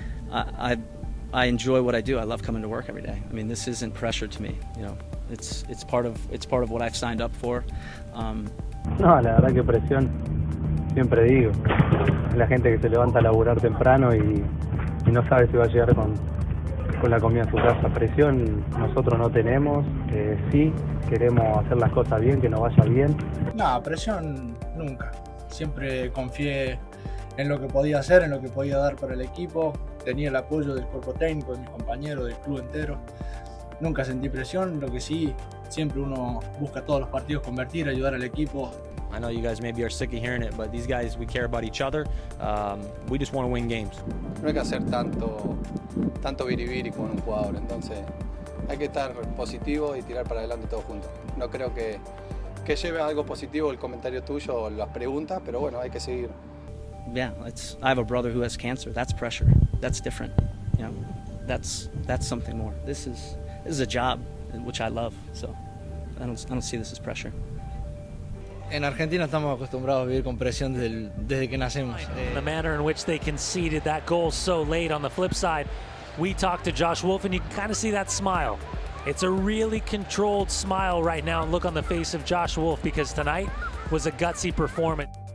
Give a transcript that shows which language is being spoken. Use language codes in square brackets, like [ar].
[en] I enjoy what I do. I love coming to work every day. I mean, this isn't pressure to me. It's part of what I've signed up for. [es] No, la verdad que presión, siempre digo. La gente que se levanta a laburar temprano y no sabe si va a llegar con la comida a su casa. Presión nosotros no tenemos, sí, queremos hacer las cosas bien, que nos vaya bien. No, presión nunca. Siempre confié en lo que podía hacer, en lo que podía dar para el equipo. Tenía el apoyo del cuerpo técnico, de mis compañeros, del club entero. Nunca sentí presión, lo que sí, siempre uno busca todos los partidos convertir, ayudar al equipo. [en] I know you guys maybe are sick of hearing it, but these guys, we care about each other. We just want to win games. [es] No hay que hacer tanto biribiri con un jugador, entonces hay que estar positivo y tirar para adelante todos juntos. No creo que lleve a algo positivo el comentario tuyo o las preguntas, pero bueno, hay que seguir. [en] Yeah, I have a brother who has cancer. That's pressure. That's different. That's something more. This is a job which I love, so I don't see this as pressure. [es] En Argentina estamos acostumbrados a vivir con presión desde que nacemos. [en] The manner in which they conceded that goal so late. On the flip side, we talked to Josh Wolf, and you kind of see that smile. It's a really controlled smile right now, and look on the face of Josh Wolf, because tonight was a gutsy performance.